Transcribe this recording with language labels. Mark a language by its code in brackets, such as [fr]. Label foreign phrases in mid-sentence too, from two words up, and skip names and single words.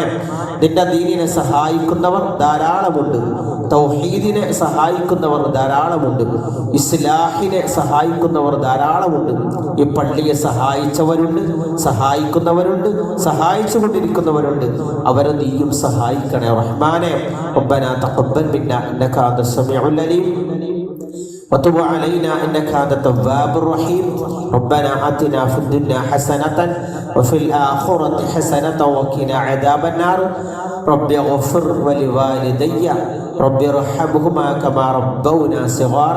[ml] നിന്റെ ദീനിനെ സഹായിക്കുന്നവർ ധാരാളമുണ്ട്, തൗഹീദിനെ സഹായിക്കുന്നവർ ധാരാളമുണ്ട്, ഇസ്ലാഹിനെ സഹായിക്കുന്നവർ ധാരാളമുണ്ട്. ഈ പള്ളിയെ സഹായിച്ചവരുണ്ട്, സഹായിക്കുന്നവരുണ്ട്, സഹായിച്ചുകൊണ്ടിരിക്കുന്നവരുണ്ട്. അവരെ നീയും സഹായിക്കണേ റഹ്മാനെ. [ar] ربنا تقبل منا انك انت السميع العليم وتب علينا انك انت التواب الرحيم. ربنا آتنا في الدنيا حسنة وفي الآخرة حسنة وقنا عذاب النار. رب اغفر ولوالدي رب ارحمهما كما ربونا صغارا.